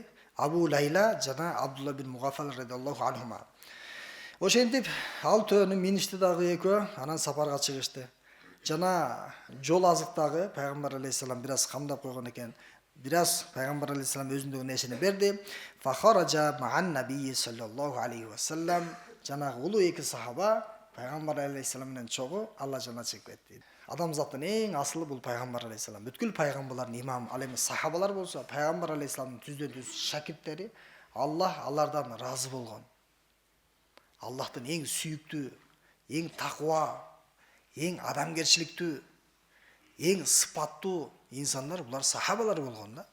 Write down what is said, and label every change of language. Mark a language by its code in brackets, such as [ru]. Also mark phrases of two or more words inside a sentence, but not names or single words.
[ky] Абу Лайла жана Абдулла бин Мугафал [ar] رضي الله عنهما. [ky] Ошентип ал төөнү миништи дагы экөө, анан сапарга чыгышты. Жана жол азыктагы пайгамбар алейхисалам бир аз камдап койгон экен. Бир аз пайгамбар алейхисалам өзүндөгү нерсени берди. [ar] فخرج مع النبي صلى الله عليه وسلم. [ky] Жанагы улуу эки сахаба пайгамбар алейхисалам менен чогуу Алла жолуна чыгып кетти. Адамзаттын эң асылы бул пайгамбар алейхисалам. Бүткүл пайгамбарлардын имамы. Ал эми сахабалар болсо пайгамбар алейхисаламдын түздөн-түз шакирттери. Аллах алардан ыраазы болгон. Аллахтын эң сүйүктүү, эң таква, эң адамгерчиликтүү, эң сыпаттуу инсандар булар сахабалар болгон да.